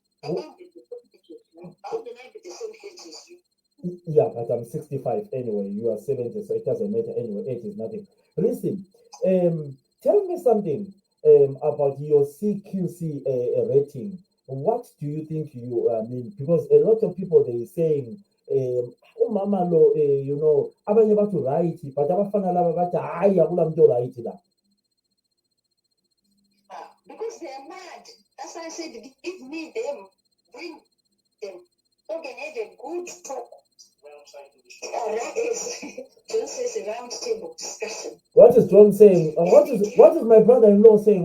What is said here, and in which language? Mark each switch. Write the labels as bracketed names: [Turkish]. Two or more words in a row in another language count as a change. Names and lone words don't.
[English] How can I be the same age as you? Yeah, but I'm 65 anyway. You are 70, so it doesn't matter anyway. Age is nothing. Listen, Tell me something about your CQC rating. What do you think you mean? Because a lot of people they saying, [North Ndebele] umama lo, abanye bathi right, but abafana laba bathi hayi akula muntu right la. [English] Because they are mad. That's why I said, give me them, bring them, so can have a good talk. John says a round table discussion. What is John saying? What is my brother-in-law saying?